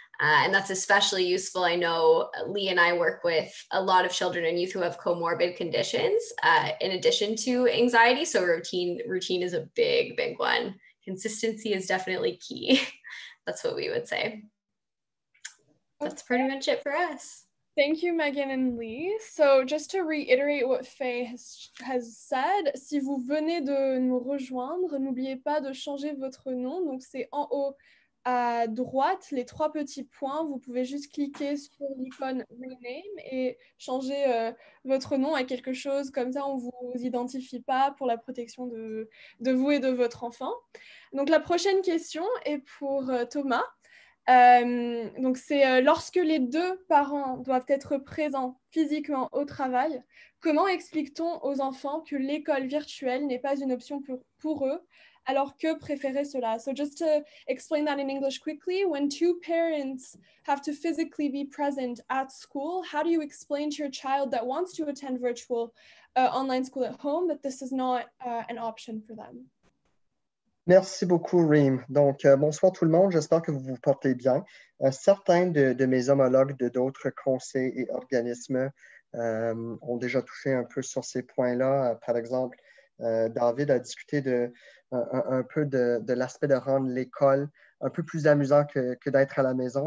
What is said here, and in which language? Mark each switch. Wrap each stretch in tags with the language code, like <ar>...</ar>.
<en>And that's especially useful. I know Lee and I work with a lot of children and youth who have comorbid conditions in addition to anxiety. So routine is a big one. Consistency is definitely key. That's what we would say. That's pretty much it for us. Thank you, Megan and Lee. So just to reiterate what Faye has said,</en> <fr>si vous venez de nous rejoindre, n'oubliez pas de changer votre nom. Donc c'est en haut à droite, les 3 petits points. Vous pouvez juste cliquer sur l'icône Rename et changer votre nom à quelque chose comme ça, on ne vous identifie pas pour la protection de vous et de votre enfant. Donc la prochaine question est pour Thomas. Donc c'est lorsque les 2 parents doivent être présents physiquement au travail, comment explique-t-on aux enfants que l'école virtuelle n'est pas une option pour eux, alors que préférer cela?</fr> <en>So just to explain that in English quickly, when 2 parents have to physically be present at school, how do you explain to your child that wants to attend virtual online school at home that this is not an option for them?</en> <fr>Merci beaucoup, Reem. Donc, bonsoir tout le monde. J'espère que vous vous portez bien. Certains de mes homologues de d'autres conseils et organismes ont déjà touché un peu sur ces points-là. Par exemple, David a discuté un peu de l'aspect de rendre l'école un peu plus amusant que d'être à la maison.</fr>